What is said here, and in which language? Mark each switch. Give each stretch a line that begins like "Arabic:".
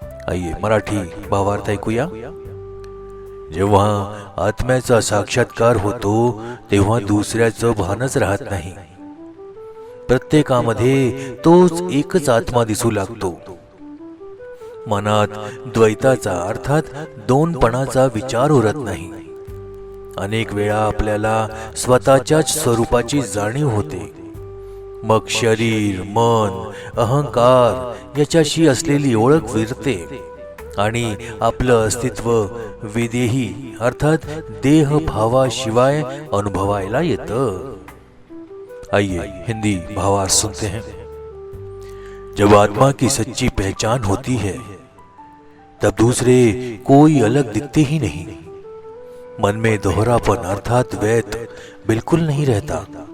Hindi: आइए
Marathi: मराठी भावार्थ ऐकूया। जेव्हा आत्म्याचा साक्षात्कार होतो तेव्हा दुसऱ्याचं भानच राहत नाही। प्रत्येकामध्ये तोच एकच आत्मा दिसू लागतो। मनात द्वैताचा अर्थात दोनपणाचा विचार उरत नाही। अनेक वेळा आपल्याला स्वतःच्याच स्वरूपाची जाणीव होते। मग शरीर, मन, अहंकार याच्याशी असलेली ओळख विरते आणि आपलं अस्तित्व विदेही अर्थात देह भावाशिवाय अनुभवायला येतं।
Hindi: आइए हिंदी भावार्थ सुनते हैं। जब आत्मा की सच्ची पहचान होती है तब दूसरे कोई अलग दिखते ही नहीं। मन में दोहरापन अर्थात द्वैत बिल्कुल नहीं रहता।